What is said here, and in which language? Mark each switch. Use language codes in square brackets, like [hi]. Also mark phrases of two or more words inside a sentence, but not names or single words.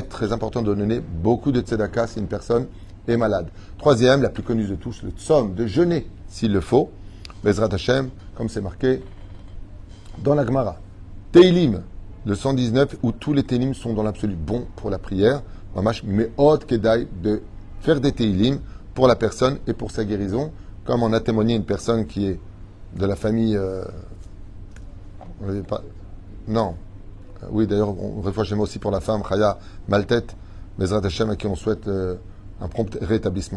[fr] Très important de donner beaucoup de tzedaka si une personne est malade. Troisième, la plus connue de tous, le tzom, de jeûner s'il le faut. [he] בעזרת השם, [fr] comme c'est marqué dans la Gemara. Teilim, le 119, où tous les Teilim sont dans l'absolu bons pour la prière. [he] ממש מאוד כדאי, [fr] de faire des Teilim pour la personne et pour sa guérison, comme on a témoigné une personne qui est de la famille... non. Oui, d'ailleurs, on réfléchit aussi pour la femme, [he] Chaya Maltet, בעזרת השם, [fr] à qui on souhaite un prompt rétablissement.